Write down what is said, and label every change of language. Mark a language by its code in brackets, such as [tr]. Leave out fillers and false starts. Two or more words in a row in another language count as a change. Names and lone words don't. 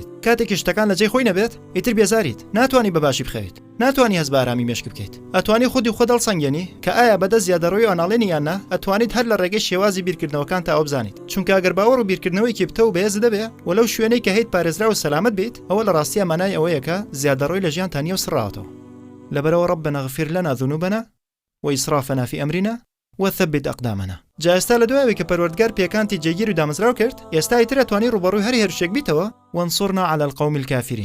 [ckb] کاتێکی شتەکان لە جێی خۆی نەبێت ئیتر بێزاریت، ناتوانی بەباشی بخەیت، ناتوانی هەست بە ئارامی مێشک بکەیت. ئەتوانی خودی خۆ دڵسەنگێنی کە ئایا بەدەست زیادەڕۆی و ئەناڵێنی یاننا، ئەتوانیت هەر لە ڕێگەی شێوازی بیرکردنەوەکان تا ئەو بزانیت، چونکە ئەگەر باوەڕ و بیرکردنەوەیکی بتە و بەهێز دەبێ وەلەو شوێنەی کە هەیت پارێزرا و سەلامەت بیت، ئەوە لە ڕاستیە مانای ئەوەیە کە زیادەڕۆی لە ژیانتان نییە و سڕاتەوە. [ar] لەبەرەوە ربنا اغفر لنا ذنوبنا وإسرافنا في أمرنا وثبت أقدامنا. [ckb] جا ئێستا لە دوایەوەی کە پەروەردگار پێکانتی جێگیر و دامەزراو کرد، ئێستا ئیتر ئەتوانی ڕوبەڕووی هەر هێرشێک بیتەوە [ar] وانصرنا على القوم الكافرين.